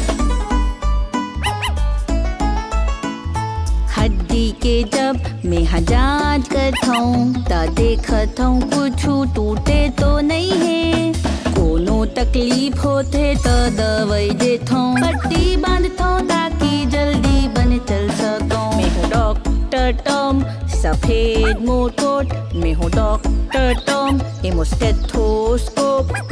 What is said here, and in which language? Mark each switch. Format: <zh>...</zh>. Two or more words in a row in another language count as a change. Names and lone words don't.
<hne>हड्डी के जब मैं हाँ जांच करथौं त देखथौं कुछु टूटे तो नहीं है। कोनो तकलीफ होथे त दवाई देथौं, पट्टी बांधथौं ताकि जल्दी बन चल सकौं। मैं हूँ डॉक्टर टॉम सफेद मोट कोट, मैं हूँ डॉक्टर टॉम एमो स्टेथोस्कोप।</hne>